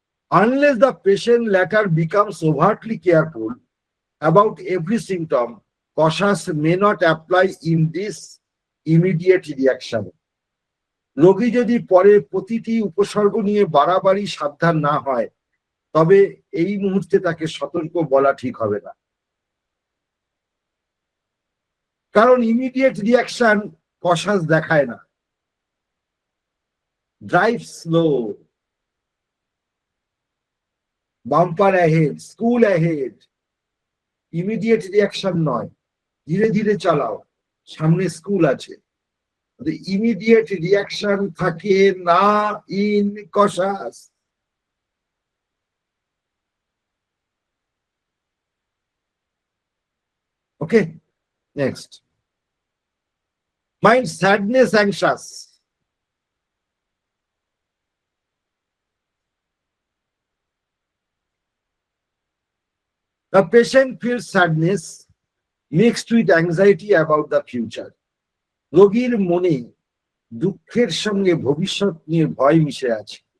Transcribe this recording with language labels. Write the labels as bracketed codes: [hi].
[en] Unless the patient later becomes overtly careful about every symptom, cautious may not apply in this immediate reaction. [bn] রোগী যদি পরে প্রতিটি উপসর্গ নিয়ে বাড়াবাড়ি সাবধান না হয়, তবে এই মুহূর্তে তাকে সতর্ক বলা ঠিক হবে না, কারণ ইমিডিয়েট রিয়াকশন কশাস দেখায় না। [en] drive slow, bumper ahead, school ahead, immediate reaction নয়, [bn] ধীরে ধীরে চালাও, সামনে স্কুল আছে। [en] Immediate reaction থাকে না in cautious. Okay, next. Mind sadness, anxious. The patient feels sadness mixed with anxiety about the future. [bn] রোগীর মনে দুঃখের সঙ্গে ভবিষ্যৎ নিয়ে ভয় মিশে আছে।